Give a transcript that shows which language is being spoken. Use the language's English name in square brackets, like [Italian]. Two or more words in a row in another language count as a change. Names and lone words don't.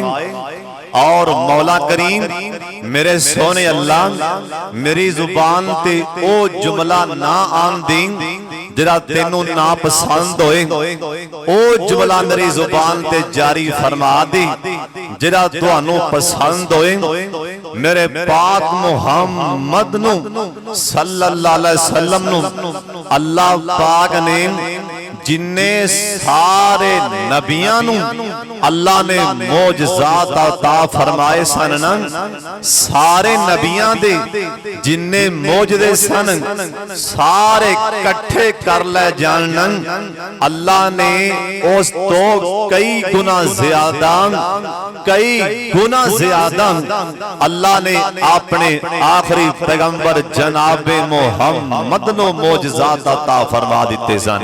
[Punjabi] ਔਰ ਮੌਲਾ ਕਰੀਮ ਮੇਰੇ ਸੋਨੇ ਅੱਲਾਹ ਮੇਰੀ ਜ਼ੁਬਾਨ ਤੇ ਓ ਜੁਮਲਾ ਨਾ ਆਣ ਦੀ ਜਿਹੜਾ ਤੈਨੂੰ ਨਾ ਪਸੰਦ ਹੋਏ, ਓ ਜੁਮਲਾ ਮੇਰੀ ਜ਼ੁਬਾਨ ਤੇ ਜਾਰੀ ਫ਼ਰਮਾ ਦੀ ਜਿਹੜਾ ਤੁਹਾਨੂੰ ਪਸੰਦ ਹੋਏ। ਮੇਰੇ ਪਾਕ ਮੁਹੰਮਦ ਨੂੰ [Arabic] صلى الله عليه وسلم [Punjabi] ਨੂੰ ਅੱਲਾਹ ਪਾਕ ਨੇ ਜਿੰਨੇ ਸਾਰੇ ਨਬੀਆਂ ਨੂੰ ਅੱਲਾਹ ਨੇ ਮੌਜਜ਼ਾਤ ਅਤਾ ਫ਼ਰਮਾਏ ਸਨ ਨਾ, ਸਾਰੇ ਨਬੀਆਂ ਦੇ ਜਿੰਨੇ ਮੌਜਦੇ ਸਨ ਸਾਰੇ ਇਕੱਠੇ ਕਰ ਲੇ ਜਾਣ, ਅੱਲਾਹ ਨੇ ਉਸ ਤੋ ਕਈ ਗੁਣਾ ਜ਼ਿਆਦਾ ਅੱਲਾਹ ਨੇ ਅਪਣੇ ਆਖ਼ਰੀ ਪੈਗ਼ੰਬਰ ਜਨਾਬੇ ਮੁਹੰਮਦ ਨੋ ਮੌਜਜ਼ਾਤ ਅਤਾ ਫ਼ਰਮਾ ਦਿੱਤੇ ਸਨ।